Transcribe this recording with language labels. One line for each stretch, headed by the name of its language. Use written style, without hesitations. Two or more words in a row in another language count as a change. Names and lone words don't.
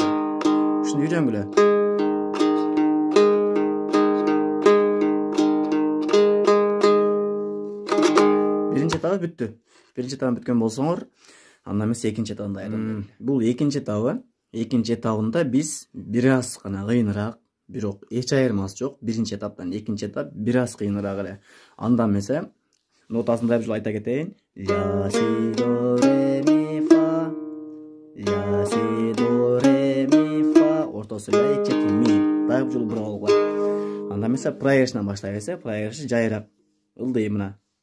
Kyrgyz: Ушуну үйрөнгүлө. Биринчи этабы бүттү. Биринчи этабын бүткөн болсоңор, анда эмесе экинчи этабын даярдайм. Бул экинчи этабы. Экинчи этабында биз бир аз гана кыйыныраак, бирок эч айырмасы жок. Биринчи этаптан экинчи этап бир аз кыйыныраак эле. Анда эмесе нотасын да бир жолу айта кетейин. Ля си до ре ми фа, ля си до ре ми фа, ортосу ля, эки чеки ми. Дагы бир жолу бурап алгыла. Анда эмесе проигрышынан баштайбыз, проигрыш жайрап, ылдый мына.